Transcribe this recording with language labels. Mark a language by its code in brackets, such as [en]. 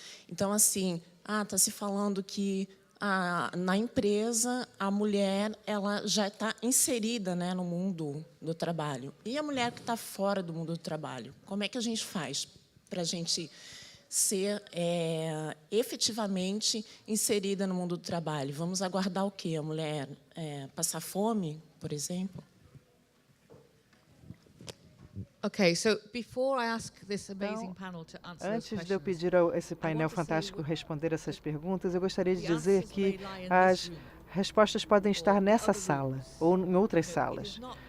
[pt] Então, assim, está se falando que na empresa, a mulher ela já está inserida, né, no mundo do trabalho. E a mulher que está fora do mundo do trabalho? Como é que a gente faz para a gente ser efetivamente inserida no mundo do trabalho? Vamos aguardar o quê? A mulher passar fome, por exemplo? [en] Okay, so before I ask this amazing panel to answer those [pt] Antes de eu [en] questions, [pt] pedir a esse painel fantástico responder essas perguntas, eu gostaria de dizer que as respostas podem estar nessa sala ou em outras salas.